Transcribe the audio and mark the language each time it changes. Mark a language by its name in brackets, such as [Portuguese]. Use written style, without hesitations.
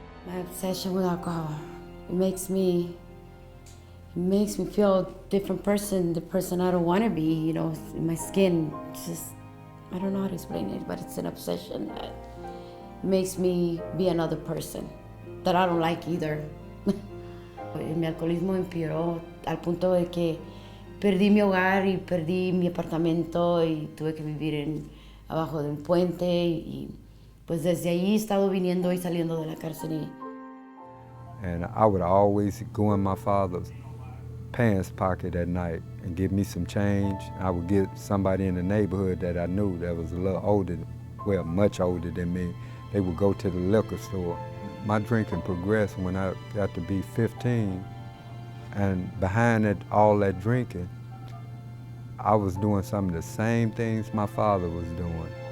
[English] My obsession with alcohol, it makes me feel a different person, the person I don't want to be, my skin, just, I don't know how to explain it, but it's an obsession that makes me be another person that I don't like either. [Spanish] Mi alcoholismo empeoró al punto de que perdí mi hogar y perdí mi apartamento y tuve que vivir abajo de un puente y pues desde ahí he estado viniendo y saliendo de la cárcel. [English] And I would always go in my father's pants pocket at night and give me some change. I would get somebody in the neighborhood that I knew that was a little older, well, much older than me. They would go to the liquor store. My drinking progressed when I got to be 15, and behind it, all that drinking, I was doing some of the same things my father was doing.